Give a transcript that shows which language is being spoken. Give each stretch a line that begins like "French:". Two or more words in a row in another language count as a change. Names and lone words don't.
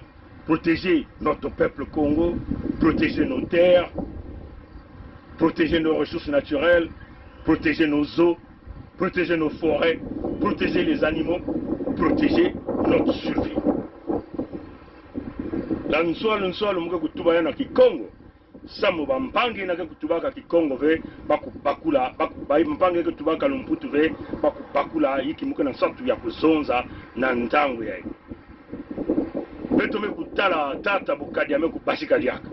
French: Protéger notre peuple Congo, protéger nos terres, protéger nos ressources naturelles, protéger nos eaux, protéger nos forêts, protéger les animaux, protéger notre survie.
Kituba (Democratic Republic of Congo): La nswalo muke kutuba na Kikongo. Samu bampangi na kutubaka Kikongo ve bakula mpangi kutubaka lumputu ve bakula yiki muke na santu ya kuzonza na ntangu ya. Beto me kutala tata bukadi ame kubashika lyaka.